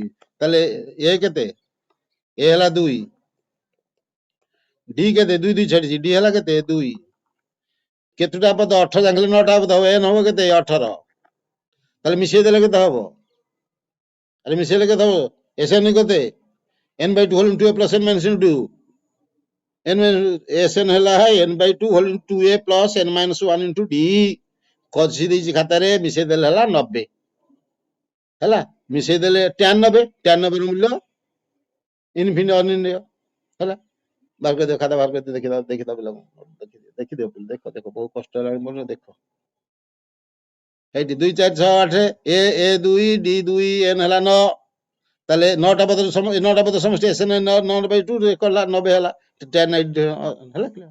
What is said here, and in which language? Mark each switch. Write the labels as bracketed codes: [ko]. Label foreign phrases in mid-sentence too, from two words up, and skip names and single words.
[or] ତାହେଲେ ଏ କେତେ? ଏ ହେଲା 2, ଡି କେତେ? 2 2 ଛାଡିଛି, ଡି ହେଲା କେତେ? 2। କେତେଟା ପଦ? 18 ଯାକ 9ଟା ପଦ ହବ, ଏନ୍ ହବ କେତେ? 18। ତାହେଲେ ମିଶେଇ ଦେଲେ କେତେ ହବ? ଆରେ ମିଶେଇଲେ କେତେ ହବ? ଏସଏନ୍ କେତେ? [en] n by 2 whole into a plus n minus into 2, SN ହେଲା n by 2 whole into 2a plus n minus 1 into d। [or] କଷି ଦେଇଛି ଖାତାରେ, ମିଶେଇ ଦେଲେ ହେଲା 90 ହେଲା। ମିଶେଇ ଦେଲେ tan 90 ର ମୂଲ୍ୟ ଇନଫିନିଟି ଅନିର୍ଣ୍ଣୟ ହେଲା। ବାହାର କରିଦିଅ, ଖାତା ବାହାର କରିଦିଅ, ଦେଖିଦିଅ ପିଲାଙ୍କୁ, ଦେଖିଦିଅ ଦେଖ ବହୁତ କଷ୍ଟ ହେଲାଣି ମୋର, ଦେଖ এইটি 2 4 6 8 ଏ 2 ଡି 2 n ହେଲା 9, ତାହେଲେ 9ଟା ପଦ ସମଷ୍ଟି SN 9 by 2 କଲା 90 ହେଲା, tan 90 ହେଲା କ୍ଲିୟର।